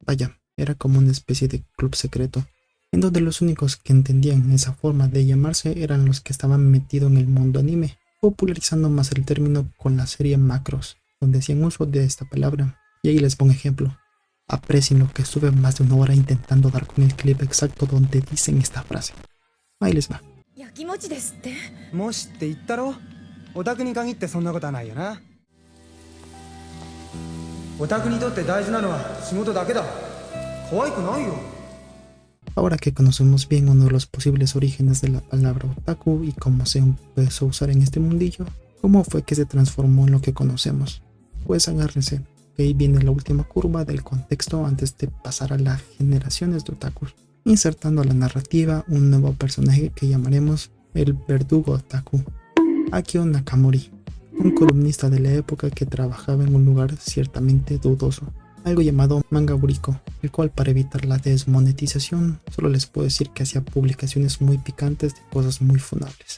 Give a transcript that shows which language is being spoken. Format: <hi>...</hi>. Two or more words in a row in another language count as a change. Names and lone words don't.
<es>Vaya, era como una especie de club secreto, en donde los únicos que entendían esa forma de llamarse eran los que estaban metidos en el mundo anime, popularizando más el término con la serie Macross, donde hacían uso de esta palabra. Y ahí les pongo ejemplo. Aprecien lo que estuve más de una hora intentando dar con el clip exacto donde dicen esta frase. Ahí les va.</es> <ja>焼きもちですって。もしって言ったろ。オタクに限ってそんなことはないよな。オタクにとって大事なのは仕事だけだ。可愛くないよ。</ja> <es>Ahora que conocemos bien uno de los posibles orígenes de la palabra otaku y cómo se empezó a usar en este mundillo, ¿cómo fue que se transformó en lo que conocemos? Pues agárrense, que ahí viene la última curva del contexto antes de pasar a las generaciones de otakus, insertando a la narrativa un nuevo personaje que llamaremos el verdugo otaku, Akio Nakamori, un columnista de la época que trabajaba en un lugar ciertamente dudoso, algo llamado Manga Buriko, el cual para evitar la desmonetización solo les puedo decir que hacía publicaciones muy picantes de cosas muy funables.</es>